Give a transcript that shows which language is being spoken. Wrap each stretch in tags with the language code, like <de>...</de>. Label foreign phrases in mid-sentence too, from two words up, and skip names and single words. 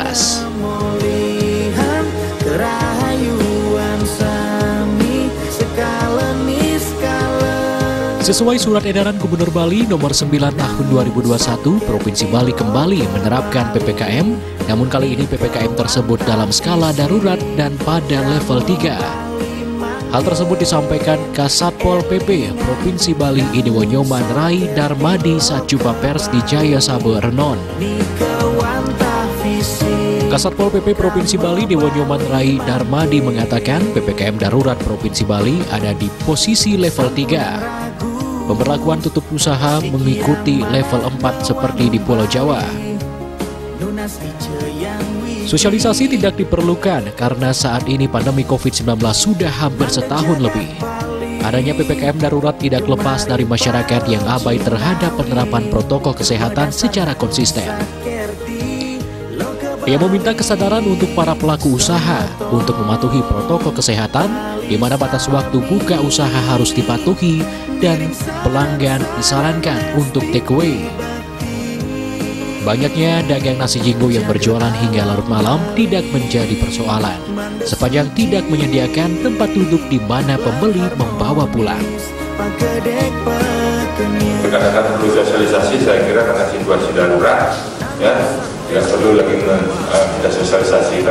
<id>Sesuai surat edaran Gubernur Bali nomor 9 tahun 2021, Provinsi Bali kembali menerapkan PPKM, namun kali ini PPKM tersebut dalam skala darurat dan pada level 3. Hal tersebut disampaikan Kasatpol PP Provinsi Bali Idewonyoman Rai Darmadi saat jumpa pers di Jaya Sabe Renon. Kasatpol PP Provinsi Bali Idewonyoman Rai Darmadi mengatakan PPKM darurat Provinsi Bali ada di posisi level 3. Pemberlakuan tutup usaha mengikuti level 4 seperti di Pulau Jawa. Sosialisasi tidak diperlukan karena saat ini pandemi COVID-19 sudah hampir setahun lebih. Adanya PPKM darurat tidak lepas dari masyarakat yang abai terhadap penerapan protokol kesehatan secara konsisten. Ia meminta kesadaran untuk para pelaku usaha untuk mematuhi protokol kesehatan, di mana batas waktu buka usaha harus dipatuhi dan pelanggan disarankan untuk</id> <en>take away.</en> <id>Banyaknya dagang nasi jinggo yang berjualan hingga larut malam tidak menjadi persoalan, sepanjang tidak menyediakan tempat duduk di mana pembeli membawa pulang. Katakan perlu sosialisasi, saya kira karena situasi darurat, ya tidak perlu lagi kita sosialisasikan.</id>